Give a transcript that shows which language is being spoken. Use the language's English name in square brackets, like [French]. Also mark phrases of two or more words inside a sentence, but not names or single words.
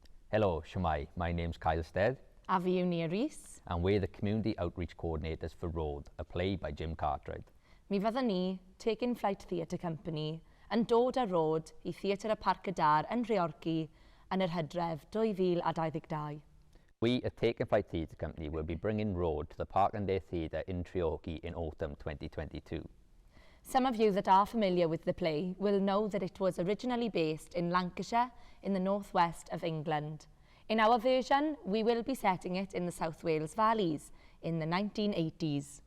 [English] Hello, Shemai. My name's Kyle Stead. [Welsh] A fi yw Iaith. [English] And we're the Community Outreach Coordinators for Road, a play by Jim Cartwright. [Welsh] Mi fyddwn ni, Taking Flight Theatre Company, yn dod â Road I Theatr y Parc y Dar yn Treorchy yn yr Hydref 2022. [English] We at Taking Flight Theatre Company will be bringing Road to the Park and Day Theatre in Treorchy in autumn 2022. Some of you that are familiar with the play will know that it was originally based in Lancashire in the northwest of England. In our version, we will be setting it in the South Wales Valleys in the 1980s.